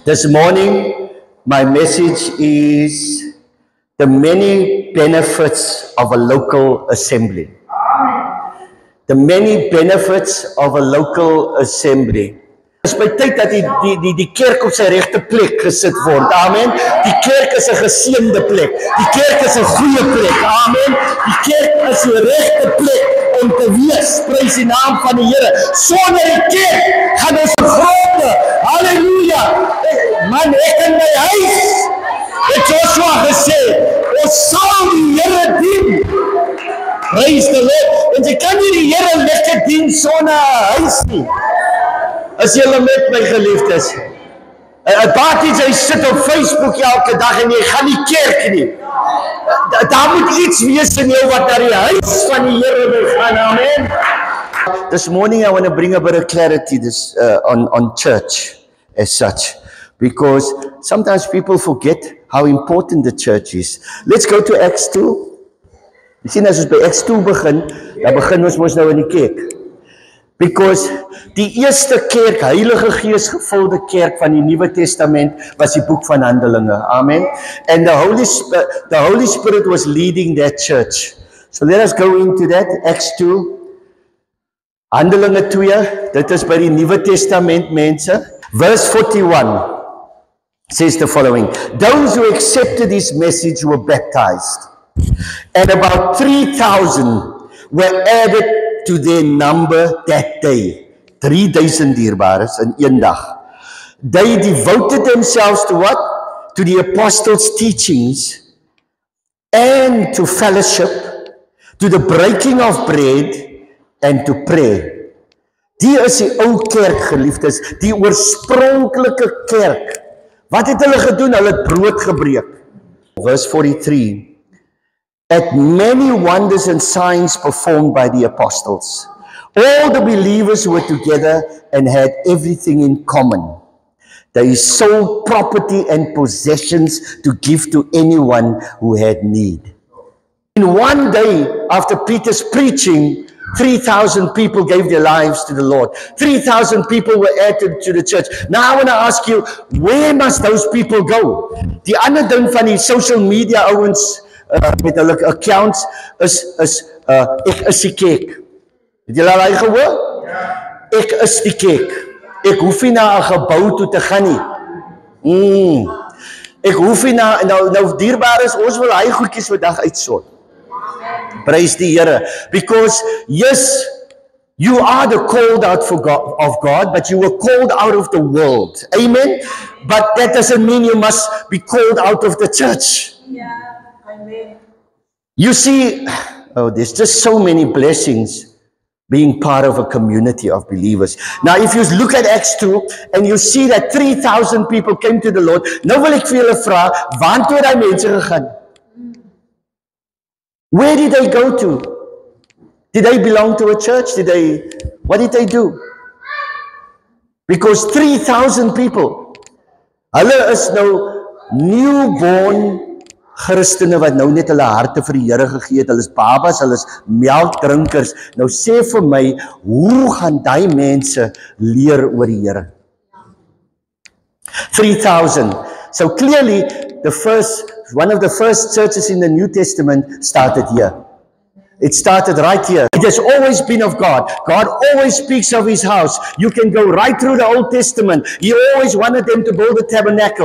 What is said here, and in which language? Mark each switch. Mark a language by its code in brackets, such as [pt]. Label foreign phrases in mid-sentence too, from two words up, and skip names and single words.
[en] This morning, my message is the many benefits of a local assembly. The many benefits of a local assembly. [af] Het is by tyd dat die kerk op sy regte plek gesit word. Amen. Die kerk is 'n geseënde plek. Die kerk is 'n goeie plek. Amen. Die kerk is die regte plek om te wees. Prys die naam van die Here. Sonder die kerk gaan ons gronde. Halleluja. Man, ek in my huis het Joshua gesê, ons sal die Here dien. [en] Praise the Lord. [af] En jy kan nie die Here lekker dien sonder 'n huis nie. As julle met my geliefdes. 'n Party jy sit op Facebook elke dag en jy gaan nie kerk nie. Daar moet iets wees in jou wat na die huis van die Here wil gaan. Amen. [en] This morning I want to bring a bit of clarity on church as such, because sometimes people forget how important the church is. Let's go to Acts 2. [af] Jy sien as ons by Acts 2 begin, dan begin ons mos nou in die kerk. Because die eerste kerk, Heilige Gees gevulde kerk van die Nuwe Testament was die boek van Handelinge. Amen. [en] And the Holy Spirit was leading that church. So let us go into that. Acts 2. [af] Handelinge 2, dit is by die Nuwe Testament mense. [en] Verse 41 says the following. Those who accepted his message were baptized, and about 3,000 were added to their number that day. [af] 3,000 dierbares in een dag. [en] They devoted themselves to what? To the apostles' teachings and to fellowship, to the breaking of bread and to pray. [af] Die is die ou kerk, geliefdes, die oorspronklike kerk. Wat het hulle gedoen? Hulle het brood gebreek. [en] Verse 43. At many wonders and signs performed by the apostles. All the believers were together and had everything in common. They sold property and possessions to give to anyone who had need. In one day, after Peter's preaching, 3,000 people gave their lives to the Lord. 3,000 people were added to the church. Now I want to ask you, where must those people go? [af] Die ander ding van die [en] social media [af] ouens, met hulle accounts ek is die kerk. Het julle al gehoor? Ek is die kerk. Ek hoef nie na 'n gebou toe te gaan nie. Ek hoef nie na nou dierbaar is, ons wil hy goedjies vandag uitsort. Praise die Here. [en] Because yes, you are the called out of God, but you were called out of the world. Amen. But that doesn't mean you must be called out of the church. Yeah. Amen. You see, there's just so many blessings being part of a community of believers. Now, if you look at Acts 2 and you see that 3,000 people came to the Lord, [af] nou wil ek vir julle vra, waartoe het die mense gegaan? [en] Where did they go to? Did they belong to a church? What did they do? Because 3,000 people, [af] hulle is nou newborn Christene wat nou net hulle harte vir die Here gegee het. Hulle is babas, hulle is melkdrinkers. Nou sê vir my, hoe gaan die mense leer oor die Here? 3,000. [en] So clearly, one of the first churches in the New Testament started here. It started right here. It has always been of God. God always speaks of his house. You can go right through the Old Testament. He always wanted them to build a tabernacle.